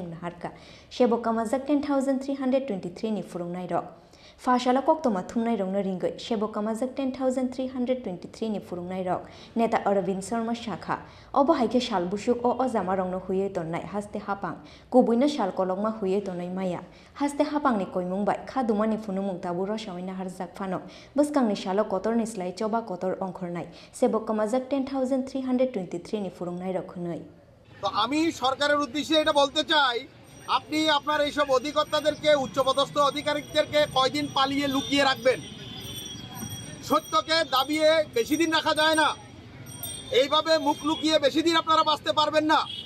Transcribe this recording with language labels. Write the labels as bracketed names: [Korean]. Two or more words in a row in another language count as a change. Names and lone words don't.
[Kok Borok] नाहारका सेबकमाजाक 10,323 नि फुरुंनाय रक फाशाला कक्तमा थुमनाय रंनो रिंगै सेबकमाजाक 10,323 नि फुरुंनाय रक नेता अरविंद शर्मा शाखा अब हाइके साल बुसुक ओ अजामा रंनो हुयै तन्नाय हास्ते हापां गुबुयनो साल कलकमा हुयै तन्नाय माया हास्ते हापांनि कयमुं बाय खादुमानि फुनुमुं ताबु रसावै नाहारजाक फानो बसकांनि सालो कतरनि स्लाय चबा कतर अंखरनाय सेबकमाजाक 10,323 नि फुरुंनाय रक होनै। [Bangla] তো আমি সরকারের উদ্দেশ্যে এটা বলতে চাই, আপনি আপনার এইসব অধিকর্তাদেরকে উচ্চপদস্থ আধিকারিকদেরকে কয়দিন পালিয়ে লুকিয়ে রাখবেন? সত্যকে দাবিয়ে বেশি দিন রাখা যায় না, এইভাবে মুখ লুকিয়ে বেশি দিন আপনারা বাঁচতে পারবেন না।